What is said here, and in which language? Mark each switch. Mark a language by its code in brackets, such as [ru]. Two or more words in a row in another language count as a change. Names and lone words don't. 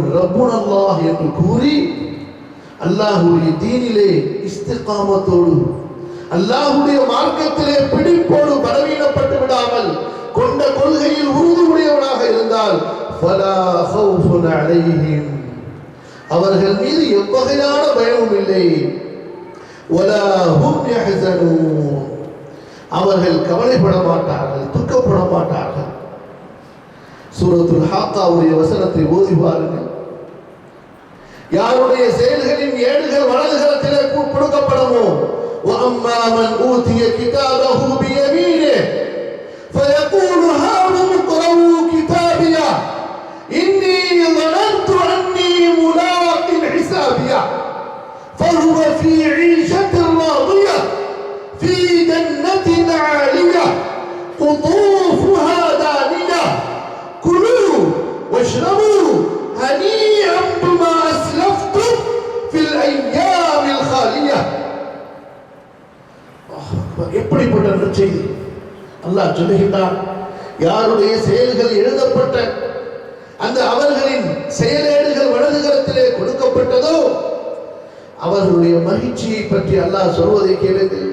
[ar] ربنا الله [ta] என்று கூறி அல்லாஹ்வுடைய தீனிலே இஸ்திகாமத்தோடு அல்லாஹ்வுடைய மார்க்கத்திலே பிடிப்போடு பலவீனப்பட்டு விடாமல் கொண்ட கொள்கையில் உறுதியுடையவனாக இருந்தால் [ar] فلا خوف عليهم, [ta] அவர்கள் மீது எவ்வகையான பயமும் இல்லை, [ar] ولا هم يحزنون, [ta] அவர்கள் கவலைப்பட மாட்டார்கள், துக்கப்பட மாட்டார்கள். சூரத்துல் ஹாக்காவுடைய வசனத்தை ஓதி பாருங்கள். யாருடைய செயல்களின் ஏடுகள் வலதுகரத்திலே கொடுக்கப்படமோ, [ar] وَأَمَّا مَنْ أُوتِيَ كِتَابَهُ بِيَمِينِهِ فَيَقُولُ هَاؤُمُ اقْرَءُوا كِتَابِيَهْ إِنِّي ظَنَنتُ أَنِّي مُلَاقٍ حِسَابِيَهْ فَهُوَ فِي عِيشَةٍ رَاضِيَةٍ فِي جَنَّةٍ عَالِيَةٍ قُطُوفُهَا دَانِيَةٌ كُلُوا وَاشْرَبُوا هَنِيئًا بِمَا أَسْلَفْتُمْ فِي الْأَيَّامِ الْخَالِيَةِ. [ta] எப்படிப்பட்ட நற்செய்தி! அல்லாஹ் சொல்லுகின்றான், யாருடைய செயல்கள் எழுதப்பட்ட அந்த அவர்களின் செயலேடுகள் வலதுகரத்திலே கொடுக்கப்பட்டதோ அவர்களுடைய மகிழ்ச்சியை பற்றி அல்லாஹ் சொல்வதை கேளுங்கள்.